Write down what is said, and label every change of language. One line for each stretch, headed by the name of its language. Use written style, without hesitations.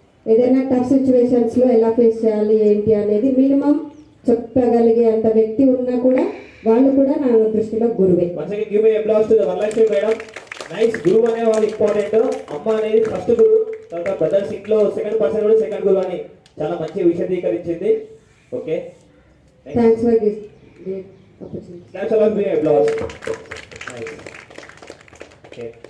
Telugu: ఏదైనా టఫ్ సిచ్యువేషన్స్లో ఎలా ఫేస్ చేయాలి ఏంటి అనేది మినిమం చెప్పగలిగే అంత వ్యక్తి ఉన్నా కూడా వాళ్ళు కూడా నా దృష్టిలో గురువే.
English: Once again, give me applause to the Varalakshmi madam.
Telugu: Nice. గురువు అనే వాళ్ళు ఇంపార్టెంట్. అమ్మ అనేది ఫస్ట్ గురువు, తర్వాత బ్రదర్స్ ఇంట్లో సెకండ్ పర్సన్ కూడా సెకండ్ గురువు అని చాలా మంచి విశదీకరించింది. Okay
English: Thanks for this great opportunity. That's all. Give me applause. Nice. Okay.